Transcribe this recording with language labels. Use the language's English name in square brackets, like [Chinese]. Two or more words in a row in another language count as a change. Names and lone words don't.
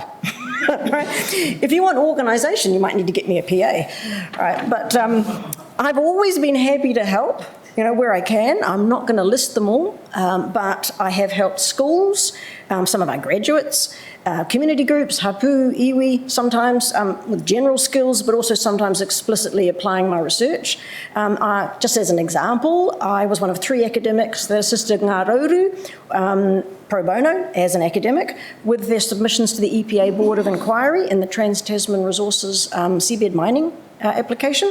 [English] Right? If you want organisation, you might need to get me a PA. Right? But I've always been happy to help, where I can. I'm not going to list them all, but I have helped schools, some of our graduates, community groups, [Māori] hapu, iwi, [English] sometimes with general skills, but also sometimes explicitly applying my research. Just as an example, I was one of 3 academics that assisted Ngā Rauru pro bono as an academic with their submissions to the EPA Board of Inquiry in the Trans-Tasman Resources seabed mining application.